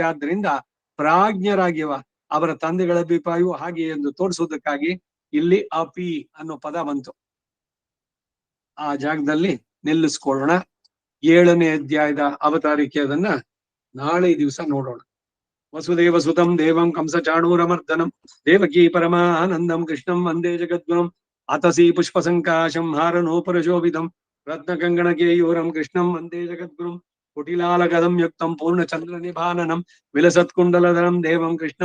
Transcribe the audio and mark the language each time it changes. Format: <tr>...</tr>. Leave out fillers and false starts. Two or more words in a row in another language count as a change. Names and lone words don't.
<kn>ಆದ್ದರಿಂದ ಪ್ರಾಜ್ಞರಾಗಿವ ಅವರ ತಂದೆಗಳ ಅಭಿಪ್ರಾಯವೂ ಹಾಗೆ ಎಂದು ತೋರಿಸುವುದಕ್ಕಾಗಿ ಇಲ್ಲಿ ಅಪಿ ಅನ್ನೋ ಪದ ಬಂತು. ಆ ಜಾಗದಲ್ಲಿ ನಿಲ್ಲಿಸ್ಕೊಳ್ಳೋಣ. 7ನೇ ಅಧ್ಯಾಯದ ಅವತಾರಿಕೆ ಅದನ್ನ ನಾಳೆ ದಿವಸ ನೋಡೋಣ.</kn> <sa>वसुदेवसुतं देवं कंसचाणूरमर्दनं देवकी परमानन्दं कृष्णं वन्दे जगद्गुरुम् अतसी पुष्पसङ्काशं हारनोपरशोभितं रत्नकङ्गणकेयूरं कृष्णं वन्दे जगद्गुरुम् कुटिलालगदं युक्तं पूर्णचन्द्रनिभाननं विलसत्कुण्डलधरं देवं कृष्णं</sa>